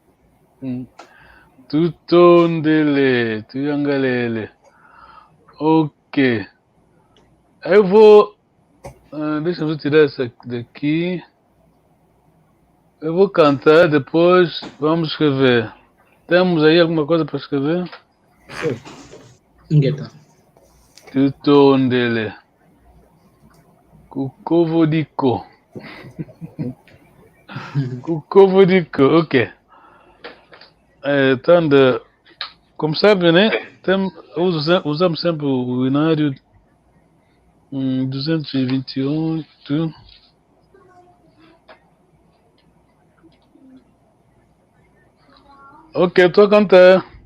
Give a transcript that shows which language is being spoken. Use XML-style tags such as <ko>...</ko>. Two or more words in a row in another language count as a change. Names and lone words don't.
<kg>Tutondele, tuyangalele.</kg> <pt>Ok. Eu vou... deixa eu tirar essa daqui. Eu vou cantar, depois vamos escrever. Temos aí alguma coisa para escrever? Sim.</pt> <kg>Ingeta. Tutondele. Kukovodiko. Kukovodiko,</kg> <pt>ok. Então, como sabe, né? Usamos sempre o binário 228. Ok, estou a cantar.</pt>